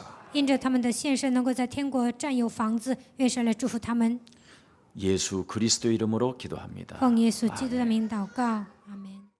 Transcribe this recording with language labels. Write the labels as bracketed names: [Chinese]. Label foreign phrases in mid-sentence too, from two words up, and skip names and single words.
[Chinese] 因着他们的献身，能够在天国占有房子，愿神来祝福他们。 [Korean] 예수 그리스도 이름으로 기도합니다. [Chinese] 奉耶稣基督的名祷告，阿门。